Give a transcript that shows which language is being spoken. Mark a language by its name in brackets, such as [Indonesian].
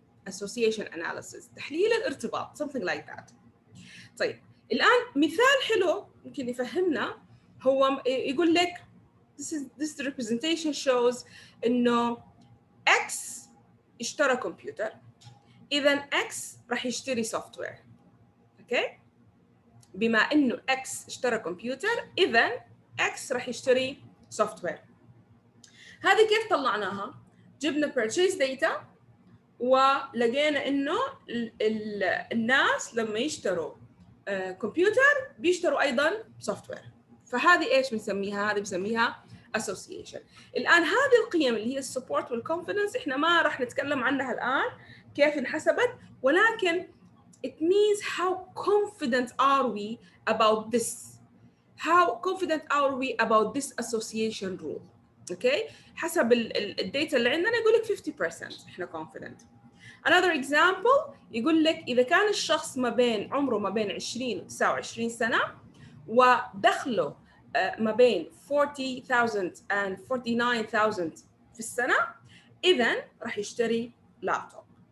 [English] association analysis [Arabic] تحليل الارتباط [English] something like that. [Arabic] طيب الآن مثال حلو ممكن يفهمنا هو يقول لك [English] this representation shows [Arabic] إنه X اشترى كمبيوتر، إذا X راح يشتري سوفت وير. أوكي؟ بما إنه X اشترى كمبيوتر إذا X راح يشتري سوفت وير. هذه كيف طلعناها؟ جبنا purchase data ولقينا إنه الناس لما يشتروا كمبيوتر بيشتروا ايضا سوفت وير. فهذه ايش بنسميها؟ هذه بنسميها association. الان هذه القيم اللي هي السبورت والكونفيدنس احنا ما راح نتكلم عنها الان كيف انحسبت، ولكن [English] it means how confident are we about this, how confident are we about this association rule. [Arabic] اوكي حسب الداتا اللي عندنا يقول لك 50% احنا confident. [English] Another example [Arabic] يقول لك إذا كان الشخص عمره ما بين 20 و 29 سنة ودخله ما بين 40,000 [English] and 49,000 [Arabic] في السنة إذن راح يشتري لابتوب.